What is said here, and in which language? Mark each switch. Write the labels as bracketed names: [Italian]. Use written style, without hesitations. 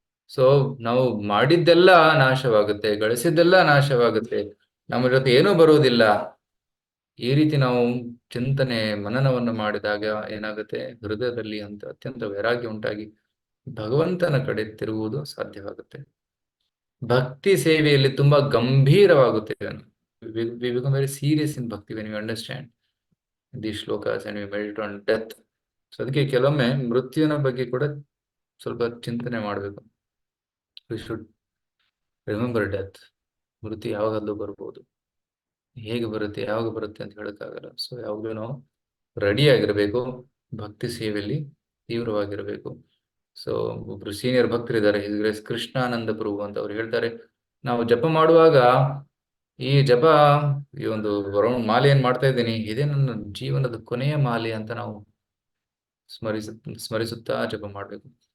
[Kannada] So ನಾವು ಮಾಡಿದ್ದೆಲ್ಲ ನಾಶವಾಗುತ್ತೆ, ಗಳಿಸಿದ್ದೆಲ್ಲ ನಾಶವಾಗುತ್ತೆ, ನಮ್ಮ ಜೊತೆ ಏನೂ ಬರುವುದಿಲ್ಲ. ಈ ರೀತಿ ನಾವು ಚಿಂತನೆ ಮನನವನ್ನು ಮಾಡಿದಾಗ ಏನಾಗುತ್ತೆ, ಹೃದಯದಲ್ಲಿ ಅತ್ಯಂತ ವೈರಾಗ್ಯ ಉಂಟಾಗಿ ಭಗವಂತನ ಕಡೆ ತಿರುಗುವುದು ಸಾಧ್ಯವಾಗುತ್ತೆ. ಭಕ್ತಿ ಸೇವೆಯಲ್ಲಿ ತುಂಬಾ ಗಂಭೀರವಾಗುತ್ತೇವೆ. [English] we become very serious in bhakti when we understand these shlokas and we meditate on death. [Kannada] So ಅದಕ್ಕೆ ಕೆಲವೊಮ್ಮೆ ಮೃತ್ಯುವಿನ ಬಗ್ಗೆ ಕೂಡ ಸ್ವಲ್ಪ ಚಿಂತನೆ ಮಾಡಬೇಕು. [English] we should remember death. [Kannada] ಮೃತ್ಯು ಯಾವಾಗಲೂ ಬರ್ಬೋದು, ಹೇಗೆ ಬರುತ್ತೆ ಯಾವಾಗ ಬರುತ್ತೆ ಅಂತ ಹೇಳಕ್ಕಾಗಲ್ಲ. ಸೊ ಯಾವಾಗಲೂ ನಾವು ರೆಡಿ ಆಗಿರಬೇಕು, ಭಕ್ತಿ ಸೇವೆಯಲ್ಲಿ ತೀವ್ರವಾಗಿರಬೇಕು. ಸೊ ಒಬ್ರು ಸೀನಿಯರ್ ಭಕ್ತರಿದ್ದಾರೆ, ಹಿಸ್ ಕೃಷ್ಣಾನಂದ ಪ್ರಭು ಅಂತ. ಅವ್ರು ಹೇಳ್ತಾರೆ, ನಾವು ಜಪ ಮಾಡುವಾಗ ಈ ಜಪ, ಈ ಒಂದು ಮಾಲೆ ಏನ್ ಮಾಡ್ತಾ ಇದ್ದೀನಿ, ಇದೇ ನನ್ನ ಜೀವನದ ಕೊನೆಯ ಮಾಲೆ ಅಂತ ನಾವು ಸ್ಮರಿಸುತ್ತಾ ಜಪ ಮಾಡ್ಬೇಕು.